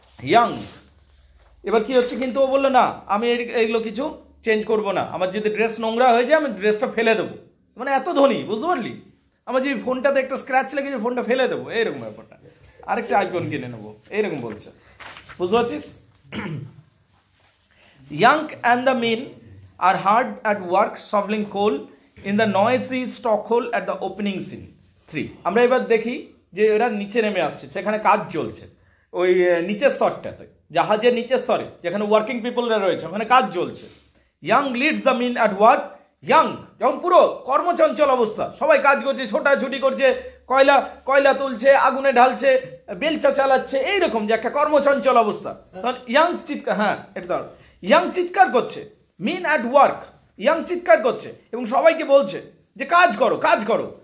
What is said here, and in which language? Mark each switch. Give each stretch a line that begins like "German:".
Bangla: Young এবার কি হচ্ছে, কিন্তু ও বললো না আমি এইগুলো কিছু চেঞ্জ করব না, আমার যদি ড্রেস নোংরা হয়ে যায় আমি ড্রেসটা ফেলে দেবো, মানে এত ধনী বুঝতে পারলি, আমার যদি ফোনটাতে একটা স্ক্র্যাচ লেগেছে ফোনটা ফেলে দেবো, এইরকম ব্যাপারটা, আরেকটা আইফোন কিনে নেবো এইরকম বলছে, বুঝতে পারছিস।
English: Young and the men are hard at work shoveling coal in the noisy stockhole at the opening scene 3।
Bangla: আমরা এবার দেখি যে এরা নিচে নেমে আসছে, সেখানে কাজ চলছে ওই নিচের স্তরটাতে, জাহাজের নিচের স্তরে যেখানে ওয়ার্কিং পিপলরা রয়েছে ওখানে কাজ চলছে।
English: Young leads the men at work.
Bangla: Young যখন পুরো কর্মচঞ্চল অবস্থা, সবাই কাজ করছে, ছোটাছুটি করছে, কয়লা তুলছে, আগুনে ঢালছে, বেলচা চালাচ্ছে, এইরকম যে একটা কর্মচঞ্চল অবস্থা, তখন ইয়াং চিৎকার, হ্যাঁ এটা ধর, ইয়াং চিৎকার করছে, মেন অ্যাট ওয়ার্ক, ইয়াং চিৎকার করছে এবং সবাইকে বলছে যে কাজ করো কাজ করো।